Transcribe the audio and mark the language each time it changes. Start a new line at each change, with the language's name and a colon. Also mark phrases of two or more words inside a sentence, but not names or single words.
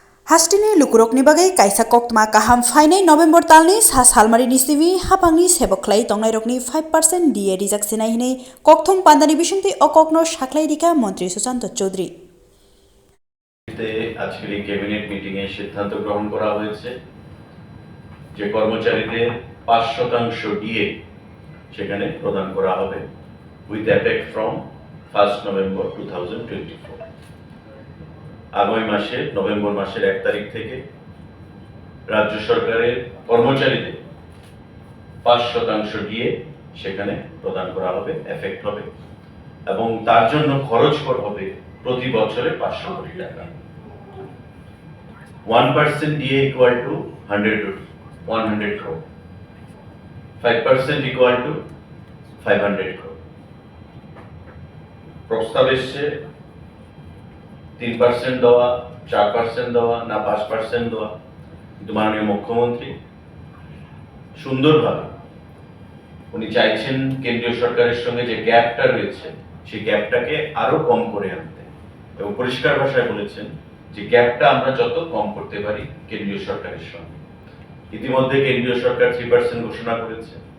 Kok Borok: Hasteni Rokni bagai kaisa koktma kaham fainai November talni sa salmari ni sibi hapangni Sebuk tongnai rokni 5% DA Rwui hinai kokthong pandani bisungti okokno Sakwlaijakha মন্ত্রী সুশান্ত চৌধুরী
Bangla: আজকের এই
English: cabinet meeting
Bangla: এ সিদ্ধান্ত গ্রহণ করা হয়েছে যে কর্মচারীদের 5% ডিএ সেখানে প্রদান করা হবে
English: with effect from
Bangla: 1 নভেম্বর 2024 আগামী মাসে নভেম্বর মাসের 1 তারিখ থেকে রাজ্য সরকারের কর্মচারীদের 5% ডিএ সেখানে প্রদান করা হবে এফেক্ট হবে এবং তার জন্য খরচ করা হবে প্রতি বছরে 500 কোটি টাকা
English: 1% DA equal to 100 crore 5% equal to 500 crore
Bangla: প্রস্তাব এসছে 3% দেওয়া 4% দেওয়া না 5% দেওয়া কিন্তু মাননীয় মুখ্যমন্ত্রী সুন্দরভাবে উনি চাইছেন কেন্দ্রীয় সরকারের সঙ্গে যে গ্যাপটা রয়েছে সেই গ্যাপটাকে আরো কম করে আনতে এবং পরিষ্কার ভাষায় বলেছেন যে গ্যাপটা আমরা যত কম করতে পারি কেন্দ্রীয় সরকারের সঙ্গে ইতিমধ্যে কেন্দ্রীয় সরকার 3% ঘোষণা করেছে